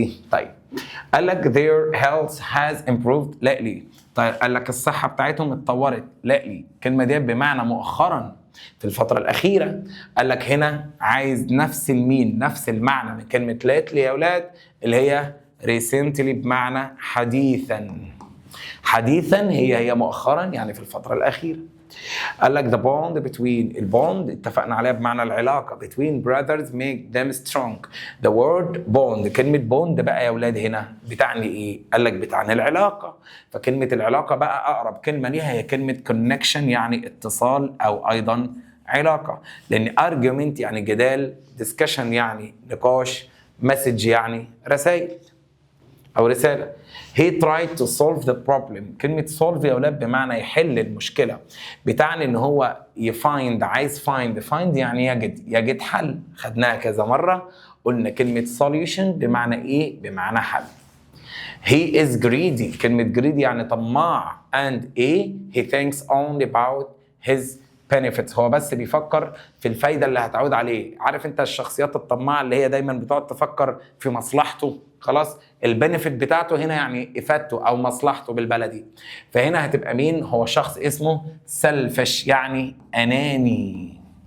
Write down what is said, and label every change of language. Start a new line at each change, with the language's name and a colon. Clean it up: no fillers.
Arabic: طيب قال لك
English: their health has improved lately.
Arabic: طيب قال لك الصحة بتاعتهم اتطورت. lately الكلمة دي بمعنى مؤخرا، في الفترة الأخيرة. قال لك هنا عايز نفس المين، نفس المعنى من كلمة lately يا أولاد اللي هي recently بمعنى حديثا. هي مؤخرا يعني في الفترة الأخيرة. قال لك
English: the bond between،
Arabic: البوند اتفقنا عليها بمعنى العلاقة
English: between brothers make them strong. the word bond،
Arabic: كلمة bond بقى يا أولاد هنا بتعني إيه؟ قال لك بتعني العلاقة. فكلمة العلاقة بقى أقرب كلمة ليها هي كلمة connection يعني اتصال أو أيضا علاقة. لأن argument يعني جدال، discussion يعني نقاش، message يعني رسائل أو رسالة.
English: He tried to solve the problem.
Arabic: كلمة solve يا أولاد بمعنى يحل المشكلة. بتعني إن هو يفايند، عايز find يعني يجد حل. خدناها كذا مرة. قلنا كلمة solution بمعنى إيه؟ بمعنى حل.
English: He is greedy.
Arabic: كلمة greedy يعني طماع.
English: And he thinks only about his benefits.
Arabic: هو بس بيفكر في الفايدة اللي هتعود عليه. عارف انت الشخصيات الطماعة اللي هي دايما بتقعد تفكر في مصلحته. خلاص البنفيت بتاعته هنا يعني افادته او مصلحته بالبلدي. فهنا هتبقى مين؟ هو شخص اسمه selfish يعني اناني.